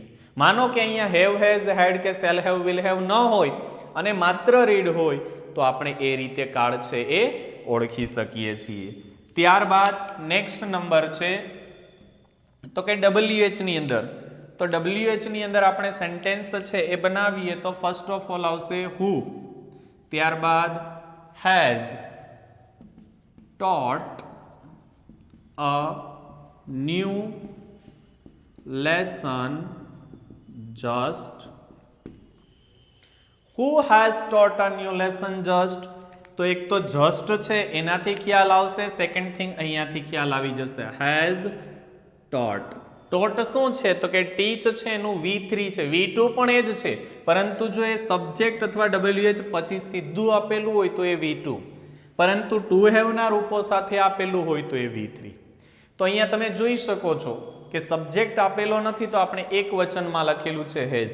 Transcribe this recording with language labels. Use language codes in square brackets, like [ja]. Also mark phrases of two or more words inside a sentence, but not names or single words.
[gu] માનો કે અહીંયા [en] have has had [gu] કે [en] shall have will have [gu] ન હોય અને માત્ર રીડ હોય તો આપણે એ રીતે કાળ છે એ ઓળખી શકીએ છીએ. ત્યારબાદ નેક્સ્ટ નંબર છે તો કે WH ની અંદર. તો WH ની અંદર આપણે સેન્ટેન્સ છે એ બનાવીએ તો [en] first of all [gu] આવશે હુ, ત્યારબાદ [en] has taught a new lesson just. Who has taught a new lesson just? [gu] તો એક તો just છે એનાથી ખ્યાલ આવશે, [en] second thing [gu] અહીંયાથી ખ્યાલ આવી જશે [en] has taught. [gu] taught શું છે? તો કે teach છે એનું V3 છે, V2 પણ એ જ છે, પરંતુ જો એ સબ્જેક્ટ અથવા WH પછી સીધું આપેલું હોય તો એ V2, પરંતુ [en] to have [gu] ના રૂપો સાથે આપેલું હોય તો એ V3. તો અહીંયા તમે જોઈ શકો છો કે સબ્જેક્ટ આપેલો નથી તો આપણે એક વચનમાં લખેલું છે હેઝ.